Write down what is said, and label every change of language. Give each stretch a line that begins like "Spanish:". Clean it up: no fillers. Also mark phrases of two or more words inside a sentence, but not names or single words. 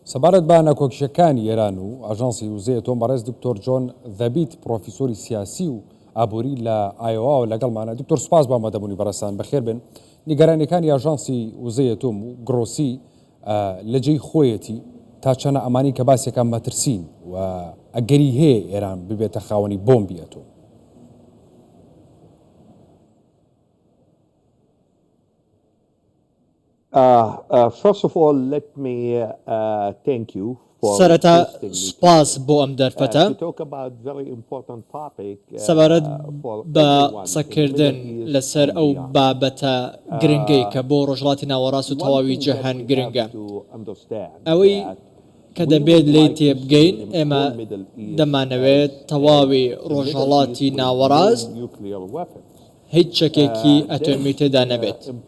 Central Kurdish: سەبارەت بە نەکۆکیەکانی ئێران و ئاژانسی وزەیە تۆم بەڕێز دکتۆر جۆن دەبیت پرۆفیسۆری سیاسی و ئابووری لە ئایۆوا و لەگەڵمانە. دکتۆر سوپاس بە ئامادەبوونی بەڕێستان، بەخێر بن. نیگەرانیەکانی ئاژانسی وزەیە تۆم و گرۆسی لە جێی خۆیەتی تا چەنە ئەمانی کە باسێکان مەترسین و ئەگەری هەیە ئێران ببێتە خاوەنی بۆمبی ئەتۆم.
English: First of all, let me thank you for
Central Kurdish: سەرەتا سوپاس بۆ ئەم دەرفەتە سەبارەت بە قسەکردن لەسەر ئەو بابەتە گرنگەی کە بۆ ڕۆژهەڵاتی ناوەڕاست و تەواوی جیهان گرنگە. ئەوەی کە دەبێت لێی تێبگەین ئێمە دەمانەوێت تەواوی ڕۆژهەڵاتی ناوەڕاست هیچ شەکێکی ئەتۆمی تێدا نەبێت.